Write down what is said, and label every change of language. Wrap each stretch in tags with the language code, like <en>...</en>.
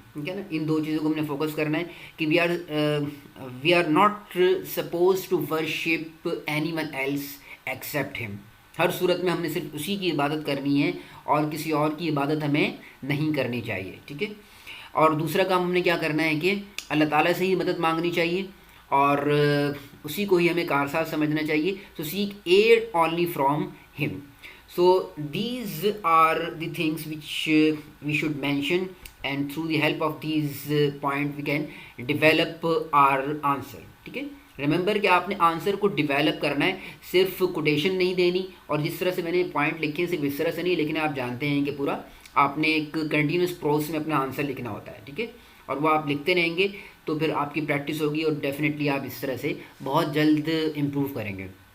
<ur>ٹھیک ہے نا, ان 2 چیزوں کو ہم نے فوکس کرنا ہے کہ</ur> <en>We are not suppose to worship anyone else except him.</en> <ur>ہر صورت میں ہم نے صرف اسی کی عبادت کرنی ہے اور کسی اور کی عبادت ہمیں نہیں کرنی چاہیے. ٹھیک ہے, اور دوسرا کام ہم نے کیا کرنا ہے کہ اللہ تعالیٰ سے ہی مدد مانگنی چاہیے اور اسی کو ہی ہمیں کارساز سمجھنا چاہیے.</ur> <en>تو seek aid only from him. So these are the things which we should mention, and through the help of these points we can develop our answer.</en> <ur>ٹھیک ہے, ریممبر کہ آپ نے آنسر کو ڈیولپ کرنا ہے, صرف کوٹیشن نہیں دینی. اور جس طرح سے میں نے پوائنٹ لکھے ہیں صرف اس طرح سے نہیں لکھنا, آپ جانتے ہیں کہ پورا آپ نے ایک کنٹینیوس پروسیس میں اپنا آنسر لکھنا ہوتا ہے. ٹھیک ہے, اور وہ آپ لکھتے رہیں گے تو پھر آپ کی پریکٹس ہوگی اور ڈیفینیٹلی آپ اس طرح سے بہت جلد امپروو کریں گے.</ur>